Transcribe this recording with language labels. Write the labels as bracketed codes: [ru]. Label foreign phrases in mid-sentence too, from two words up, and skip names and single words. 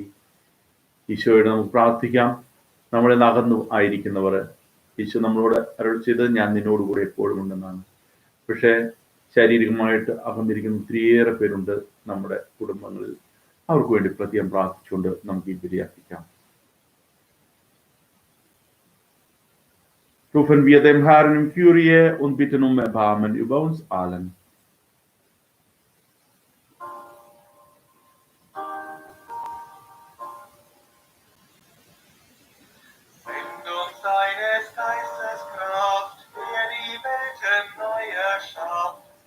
[ml] ഈശോയോട് നമുക്ക് പ്രാർത്ഥിക്കാം. നമ്മളെ അകന്നു ആയിരിക്കുന്നവർ, ഈശോ നമ്മളോട് അരുളി ചെയ്തത് ഞാൻ നിന്നോടുകൂടെ എപ്പോഴും ഉണ്ടെന്നാണ്. പക്ഷേ ശാരീരികമായിട്ട് അകന്നിരിക്കുന്ന ഒത്തിരിയേറെ പേരുണ്ട് നമ്മുടെ കുടുംബങ്ങളിൽ. അവർക്ക് വേണ്ടി പ്രത്യേകം പ്രാർത്ഥിച്ചുകൊണ്ട് നമുക്ക് ഈ ബലി അർപ്പിക്കാം. [de] Rufen wir dem Herrn im Kyrie und bitten um Erbarmen über uns allen. Send uns deines Geistes Kraft, der die Welten neu erschafft.